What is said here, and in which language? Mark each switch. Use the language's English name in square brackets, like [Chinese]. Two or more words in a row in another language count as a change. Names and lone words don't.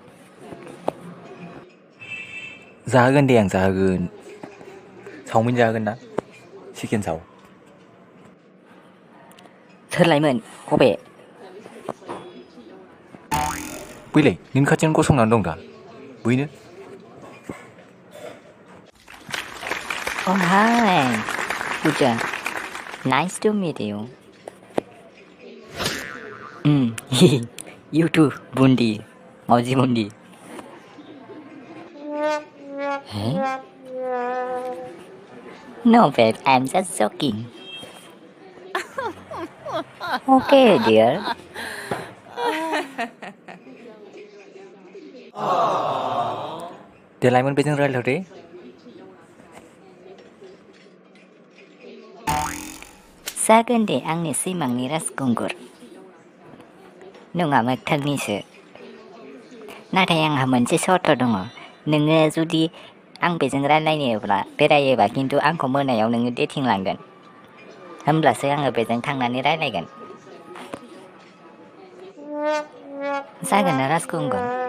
[Bodo] जाहोगोन दे आं जाहोगोन चावमिन जाहोगोन ना चिकेन चाव सोर लायमोन बबे बैलाय नों खाथियावनो गसंनानै दं दा बैनो [English] Oh hi, Pooja. Nice to meet you. You too, Bundi. Mauji Bundi. Huh? No, babe, I'm just joking. Okay, dear. [Bodo] दे लाइमोन बेजों रायलायहर दे जागोन दे आंनि सिमांनि राजखुंगुर नङा मोगथांनिसो नाथाय आंहा मोनसे सर्त दङ नोङो जुदि आं बेजों बेरायोबा खिन्थु आंखौ मोनायाव नोङो डेटिं लांगोन होमब्लासो आङो बेजों थांनानै रायलायगोन जागोन ना राजखुंगुर